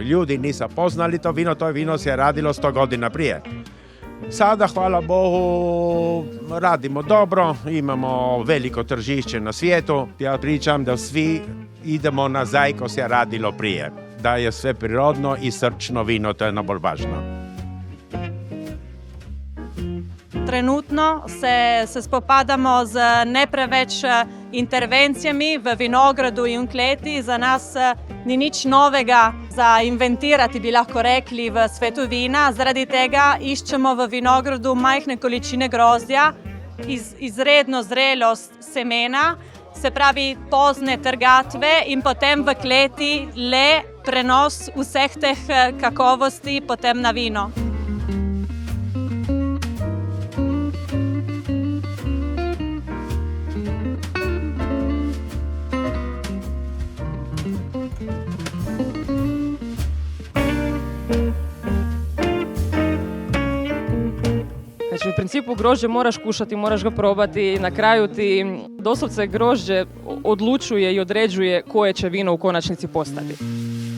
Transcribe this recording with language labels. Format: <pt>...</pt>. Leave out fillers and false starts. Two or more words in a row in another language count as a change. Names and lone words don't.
<hr>Ljudi nisu poznali to vino se je radilo 100 godina prije. Sada, hvala Bogu, radimo dobro, imamo veliko tržište na svijetu. Ja pričam da svi idemo nazaj ko se je radilo prije. Da je sve prirodno i srčno vino, to je najbolj važno.</hr> <sl>Trenutno se spopadamo z ne preveč intervencijami v vinogradu in v kleti. Za nas ni nič novega za inventirati, bi lahko rekli, v svetu vina. Zaradi tega iščemo v vinogradu majhne količine grozdja, izredno zrelost semena, se pravi pozne trgatve in potem v kleti le prenos vseh teh kakovosti potem na vino.</sl> <hr>Znači, u principu grožđe moraš kušati, moraš ga probati, na kraju ti doslovce grožđe odlučuje i određuje koje će vino u konačnici postati.</hr>